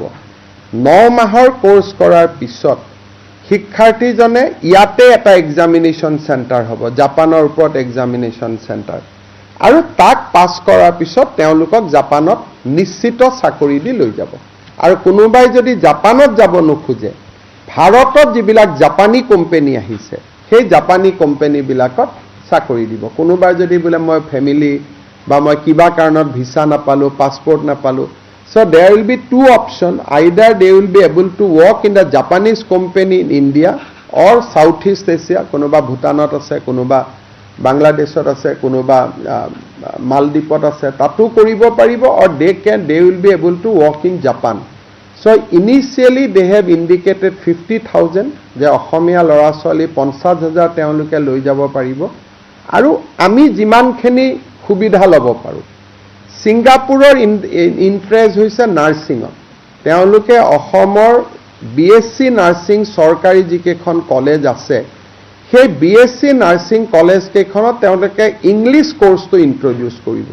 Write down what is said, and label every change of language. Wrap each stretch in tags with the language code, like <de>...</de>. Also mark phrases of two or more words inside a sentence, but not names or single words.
<as>9 মাহৰ কোৰ্স কৰাৰ পিছত শিক্ষাৰ্থীজনে ইয়াতে এটা এক্সামিনেশ্যন চেণ্টাৰ হ'ব, জাপানৰ ওপৰত এক্সামিনেশ্যন চেণ্টাৰ, আৰু তাক পাছ কৰাৰ পিছত তেওঁলোকক জাপানত নিশ্চিত চাকৰি দি লৈ যাব। আৰু কোনোবাই যদি জাপানত যাব নোখোজে, ভাৰতত যিবিলাক জাপানী কোম্পানী আহিছে সেই জাপানী কোম্পানীবিলাকত চাকৰি দিব। কোনোবাই যদি বোলে মই ফেমিলি বা মই কিবা কাৰণত ভিছা নাপালোঁ, পাছপৰ্ট নাপালোঁ,</as> <en>so there will be two options. Either they will be able to work in the Japanese company in India or Southeast Asia,</en> <as>কোনোবা ভূটানত আছে, কোনোবা বাংলাদেশত আছে, কোনোবা মালদ্বীপত আছে, তাতো কৰিব পাৰিব,</as> <en>or they will be able to work in Japan. So initially they have indicated 50,000</en> <as>যে অসমীয়া ল'ৰা ছোৱালী 50,000 তেওঁলোকে লৈ যাব পাৰিব, আৰু আমি যিমানখিনি সুবিধা ল'ব পাৰোঁ। ছিংগাপুৰৰ ইণ্টাৰেষ্ট হৈছে নাৰ্ছিঙত। তেওঁলোকে অসমৰ BSc নাৰ্ছিং চৰকাৰী যিকেইখন কলেজ আছে, সেই BSc নাৰ্ছিং কলেজ কেইখনত তেওঁলোকে ইংলিছ কোৰ্সটো ইন্ট্ৰডিউচ কৰিব।</as>